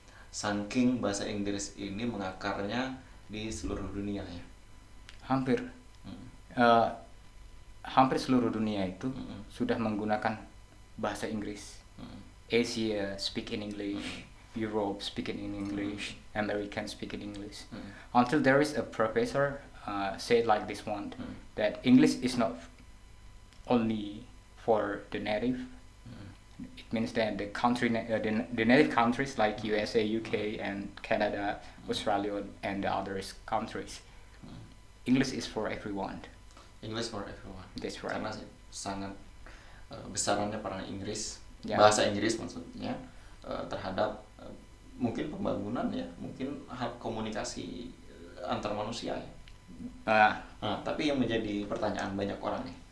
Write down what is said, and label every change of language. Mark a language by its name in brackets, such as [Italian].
[Indonesian] Saking bahasa Inggris ini mengakarnya di seluruh dunia ya. Hampir, Hmm. hampir seluruh dunia itu Mm-mm. sudah menggunakan bahasa Inggris. Hmm. [English] Asia speak in English, Europe speak in English, American speak in English. Hmm. Until there is a professor said like this one, Hmm. that English is not only for the native. Hmm. It means that the the native countries like USA, UK, and Canada, Australia, and the other countries. Hmm. English is for everyone. English for everyone. That's right. [Indonesian] Karena sangat besarannya peran Inggris, Ya. bahasa Inggris maksudnya terhadap mungkin pembangunan ya, mungkin hal komunikasi antar manusia ya. Nah, tapi yang menjadi pertanyaan banyak orang nih,